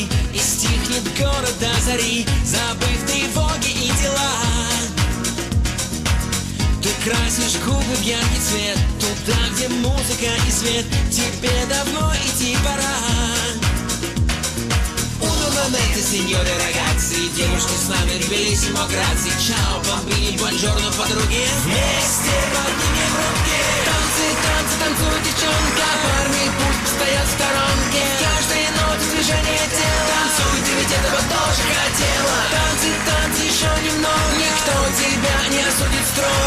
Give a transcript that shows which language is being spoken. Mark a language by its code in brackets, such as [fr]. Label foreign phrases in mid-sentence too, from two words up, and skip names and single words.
[ru] и стихнет город до зари, забыв тревоги и дела, ты красишь губы в яркий цвет, туда, где музыка и свет, тебе давно идти пора. [it] Momento, signore ragazzi, [ru] девушки с нами, [it] bellissimo, grazie, ciao, bambini, buongiorno, [ru] подруги. Вместе поднимем руки. Танцы, танцы, танцуй, девчонка. Парни пусть стоят в сторонке. В каждой ноте движение тела. Танцуй, ты ведь этого тоже хотела. Танцы, танцы, еще немного. Никто тебя не осудит строго.